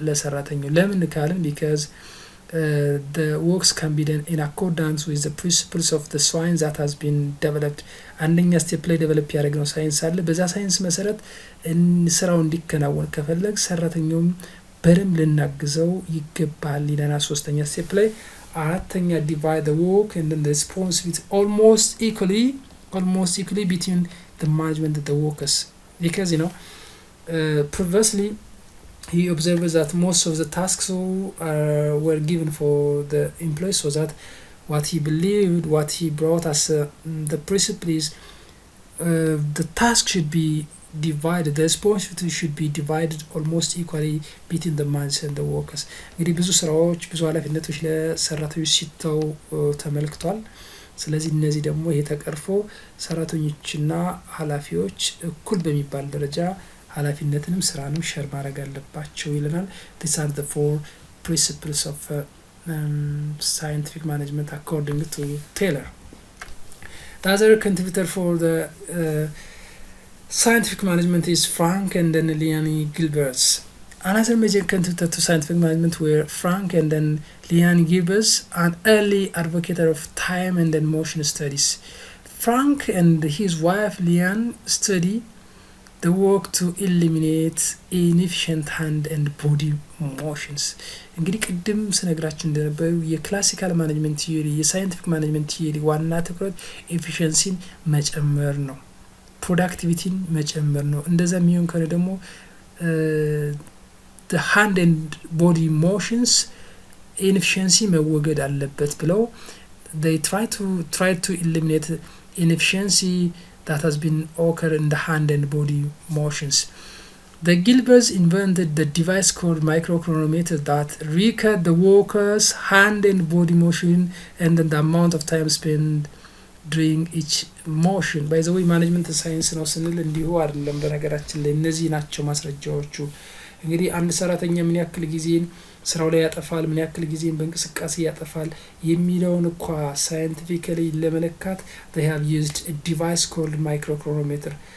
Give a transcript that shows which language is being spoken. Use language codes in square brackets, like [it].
[am] ለሰራተኛው። ለምን ካልን [en] because the works can be done in accordance with the principles of the science that has been developed. [am] አንደኛ ስቴፕ ላይ ዴቨሎፕ ያደረግነው ሳይንስ አለ። በዛ ሳይንስ መሰረት ስራው እንዲከናወን ከፈለግ ሰራተኛውም በደንብ ልናግዘው ይገባል ይለናል ሶስተኛ ስቴፕ ላይ። አራተኛ [en] divide the work and then the responsibility almost equally between the management and the workers. Because previously he observed that most of the tasks were given for the employees, so that what he believed, what he brought as the principle is the task should be divided, the responsibility should be divided almost equally between the managers and the workers. [am] እንግዲህ ብዙ ስራዎች ብዙ ኃላፊነቶች ለሰራተኞች ሲተው ተመልክቷል። ስለዚህ እነዚህ ደግሞ ይሄ ተቀርፎ ሰራተኞችና ኃላፊዎች እኩል በሚባል ደረጃ ኃላፊነትንም ስራንም ሼር ማድረግ አለባቸው ይለናል። [en] these are the 4 principles of scientific management according to Taylor. The other contributor for the scientific management is Frank and then Leonie Gilberts. Another major contributor to scientific management were Frank and then Leon Gilbert, an early advocate of time and then motion studies. Frank and his wife Leon study the work to eliminate inefficient hand and body motions. [am] እንግዲህ ቅድም ስነግራችሁ እንደነበረው የክላሲካል ማኔጅመንት ቲዮሪ የሳይንቲፊክ ማኔጅመንት ቲዮሪ ዋና ትኩረት ኤፊሺየንሲን መጨመር ነው፣ ፕሮዳክቲቪቲን መጨመር ነው። እንደዛ የሚሆን ከሆነ ደግሞ [en] the hand and body motions inefficiency [am] መወገድ አለበት ብለው [en] they try to eliminate inefficiency that has been occurred in the hand and body motions. The Gilberts invented the device called microchronometer that record the worker's hand and body motion and then the amount of time spent during each motion. By the way management science [am] ነው ስንል እንዲሁ አይደለም። በነገራችን ላይ እነዚህ ናቸው ማስረጃዎቹ። እንግዲህ አንድ ሰራተኛ ምን ያክል ጊዜን ስራው ላይ ያጠፋል፣ ምን ያክል ጊዜን በእንቅስቃሴ ያጠፋል የሚለውን ሳይንቲፊካሊ ለመለካት [en] they have used a device called microchronometer.